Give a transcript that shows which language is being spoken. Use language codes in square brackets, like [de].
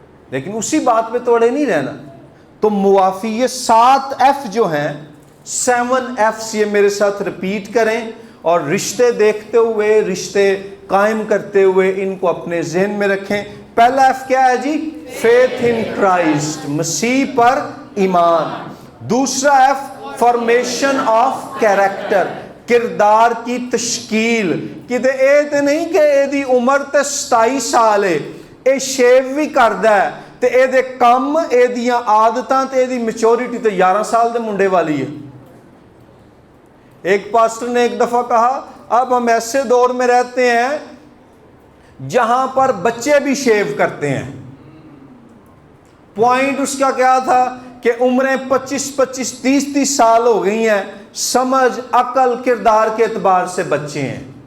[ur] لیکن اسی بات پہ توڑے نہیں رہنا. تو معافی, یہ 7 F جو ہیں, 7 F's یہ میرے ساتھ ریپیٹ کریں, اور رشتے دیکھتے ہوئے, رشتے قائم کرتے ہوئے ان کو اپنے ذہن میں رکھیں. پہلا F کیا ہے جی؟ فیتھ ان کرائسٹ, مسیح پر ایمان. دوسرا F فارمیشن آف کیریکٹر, کردار کی تشکیل. [pa] کدے اے تے نہیں کہ اے دی عمر تے 27 سال ہے, اے شیو بھی کردا ہے, تے اے دے کم, اے دیاں عادتاں تے اے دی میچورٹی تے 11 سال دے منڈے والی ہے. [ur] ایک پاسٹر نے ایک دفعہ کہا اب ہم ایسے دور میں رہتے ہیں جہاں پر بچے بھی شیو کرتے ہیں. پوائنٹ اس کا کیا تھا کہ عمریں 25 30 سال ہو گئی ہیں, سمجھ عقل کردار کے اعتبار سے بچے ہیں.